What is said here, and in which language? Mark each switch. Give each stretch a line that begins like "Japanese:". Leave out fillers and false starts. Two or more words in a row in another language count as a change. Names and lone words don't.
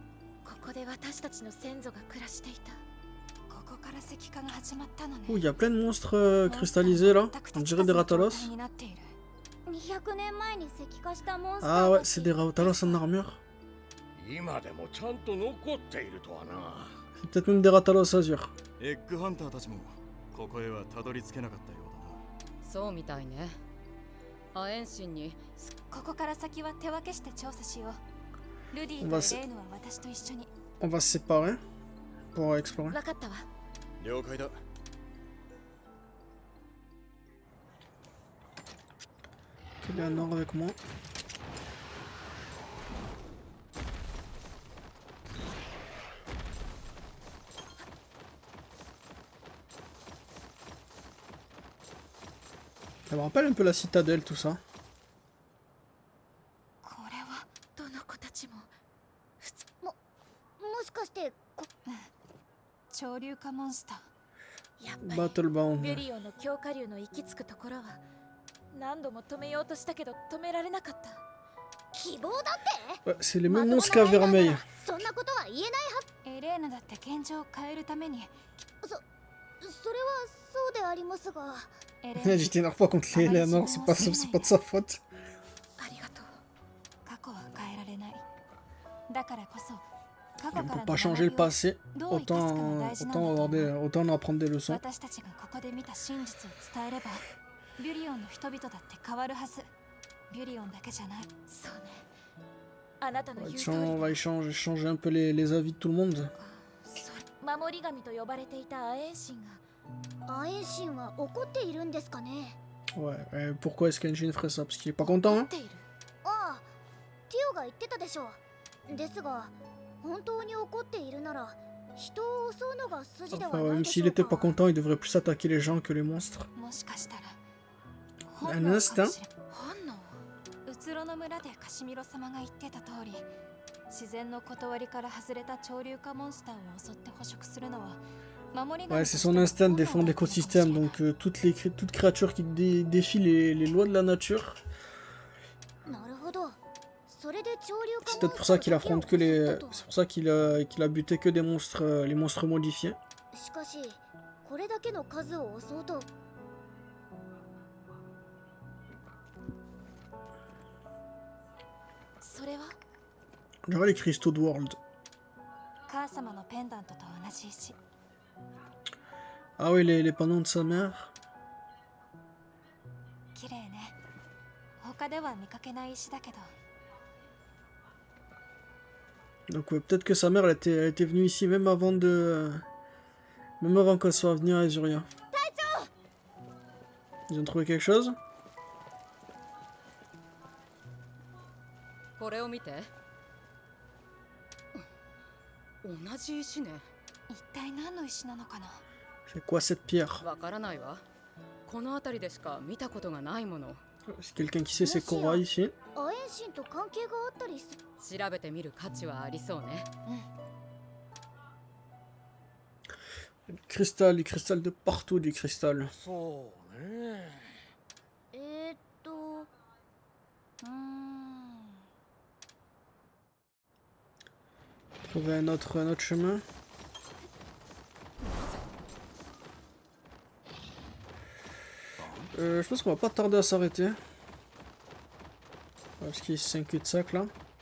French: Oh, il y a plein de monstres cristallisés là. On dirait des Ratalos. Ah ouais, c'est des Ratalos en armure. C'est peut-être même des Ratalos Azur.
Japanese: そうみたいね。アエンシンにここから先は手分けして調査しよう。ルディとレーヌは私と一緒に。
French: On va se séparer pour explorer.
Japanese: 分かったわ。了解だ。
French: Il est en or avec moi. Ça me rappelle un peu la citadelle, tout ça.
Japanese: これはどの子たちももしかして潮流化モンスター。やっぱり Battlebound. ビュリオの強化竜の行き着くところは何度も止めようとしたけど止められなかった。希望だって
French: Ouais, c'est les mêmes monstres qu'à Vermeil.
Japanese: そんなことは言えないはエレーナだって現状を変えるために。それはそうでありますが
French: J'ai été énervé contre les Eleanor, c'est pas de sa faute.
Japanese: ありがとう。過去は変えられない。だからこそ過
French: On
Japanese: 去か
French: peut
Japanese: ら
French: pas
Japanese: の
French: changer le
Japanese: 学びを
French: passé.
Japanese: どう生かすかが大事なんだと思う。
French: Autant en apprendre des leçons.
Japanese: 私たちがここで見た真実を伝えればビュリオンの人々だって変わるはず。ビュリオンだけじゃない。そうね。 あなたの言う通
French: On
Japanese: り
French: va échanger un peu les avis de tout le monde.
Japanese: 守り神と呼ばれていたアエンシンがアエンシンは怒っているんですかね。
French: Ouais, pourquoi est-ce qu'Enshin ferait ça? Parce qu'il est pas content,
Japanese: 怒
French: hein?
Japanese: っている。ああ、ティオが言ってたでしょう。ですが、本当に怒っているなら、人を襲うのが筋では
French: Enfin,
Japanese: ない
French: même
Japanese: でし
French: s'il
Japanese: ょう
French: était pas
Japanese: か。
French: content, il devrait plus attaquer les gens que les monstres.
Japanese: もしかしたら
French: Un
Japanese: 本能かも
French: instinct?
Japanese: しれ本能うつろの村でカシミロ様が言ってた通り、自然の断りから外れた潮流化モンスターを襲って捕食するのは守り神
French: Ouais,
Japanese: と
French: c'est
Japanese: して
French: son
Japanese: の
French: instinct de
Japanese: 本能
French: défendre
Japanese: だったのかもしれ
French: l'écosystème.
Japanese: ない
French: Donc, toute créature qui défie les lois de la nature,
Japanese: なるほど。それで潮流化
French: c'est
Japanese: モ
French: peut-être
Japanese: ン
French: pour
Japanese: スタ
French: ça
Japanese: ー
French: qu'il
Japanese: だけを
French: affronte que
Japanese: 襲
French: les.
Japanese: ったと。
French: C'est pour ça qu'il a buté que des monstres, les monstres modifiés.
Japanese: しかし、これだけの数を襲うと、それは
French: Genre les cristaux de World.
Japanese: 母様のペンダントと同じ石
French: Ah oui, les pendants de sa mère.
Japanese: 綺麗ね。他では見かけない石だけど
French: Donc ouais, peut-être que sa mère elle était venue ici même avant de. Même avant qu'elle soit venue à Azuria. Ils ont trouvé quelque chose?
Japanese: これを見て。同じ石ね。一体何の石なのかな。
French: C'est quoi cette pierre?
Japanese: わからないわ。この辺りでしか見たことがないもの。
French: C'est quelqu'un qui sait ces corail ici?
Japanese: アエンシンと関係があったりする。調べてみる価値はありそうね。
French: Du cristal de partout, du cristal.
Japanese: そうね。うーん
French: Trouver un autre chemin. Je pense qu'on va pas tarder à s'arrêter. Parce qu'il y a 5 cul-de-sac là.